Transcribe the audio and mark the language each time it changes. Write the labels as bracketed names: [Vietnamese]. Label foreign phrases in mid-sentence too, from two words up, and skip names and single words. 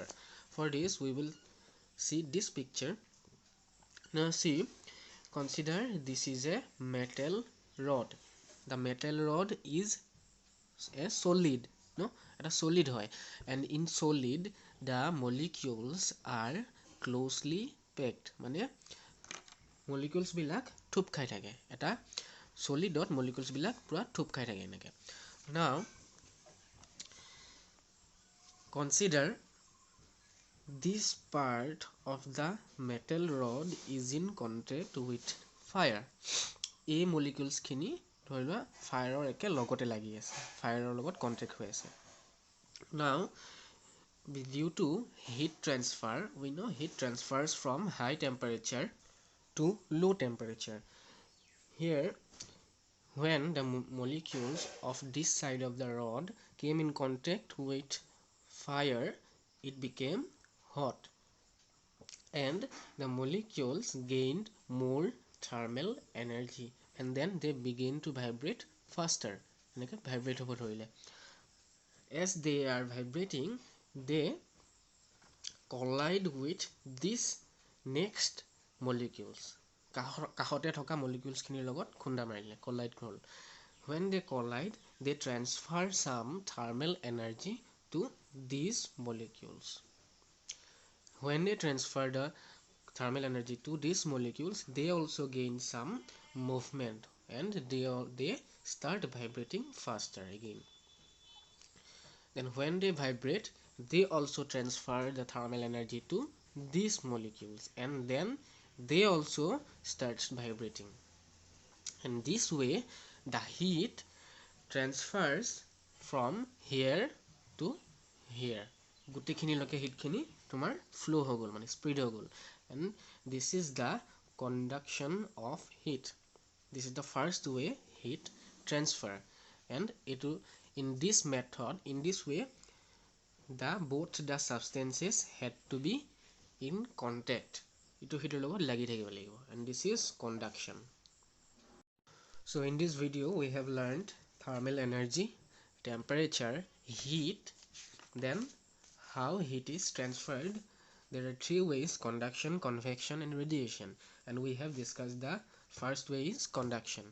[English] For this we will see this picture. Now see, consider this is a metal rod. The metal rod is a solid, no, a solid hoy, and in solid the molecules are closely packed. [Assamese] মানে molecules bilak থুপ খাই থাকে, এটা solidত molecules bilak পুৰা থুপ খাই থাকে এনেকে. [English] Now consider this part of the metal rod is in contact with fire. [Assamese] এই molecules খিনি ধৰি লোৱা ফায়াৰৰ একে লগতে লাগি আছে, ফায়াৰৰ লগত কন্টেক্ট হৈ আছে. [English] Now due to heat transfer, we know heat transfers from high temperature to low temperature. Here when the molecules of this side of the rod came in contact with fire, it became hot, and the molecules gained more thermal energy, and then they begin to vibrate faster. [Assamese] Vibrate হ'ব ধৰিলে. [English] As they are vibrating, they collide with this next molecules. [Assamese] কাহতে থকা molecules খিনিৰ লগত খুন্দা মাৰিলে, collide হ'ল. [English] When they collide, they transfer some thermal energy to these molecules. When they transfer the thermal energy to these molecules, they also gain some movement, and they start vibrating faster again. Then when they vibrate, they also transfer the thermal energy to these molecules, and then they also starts vibrating. And this way the heat transfers from here to here. [Assamese] গোটেইখিনিলৈকে হিটখিনি তোমাৰ flow হৈ গ'ল, মানে spread হৈ গ'ল. [English] And this is the conduction of heat. This is the first way heat transfer. And in this method, in this way, both the substances had to be in contact. [Assamese] ইটো সিটোৰ লগত লাগি থাকিব লাগিব. [English] And this is conduction. So in this video we have learned thermal energy, temperature, heat, then how heat is transferred. There are three ways: conduction, convection, and radiation, and we have discussed the first way is conduction.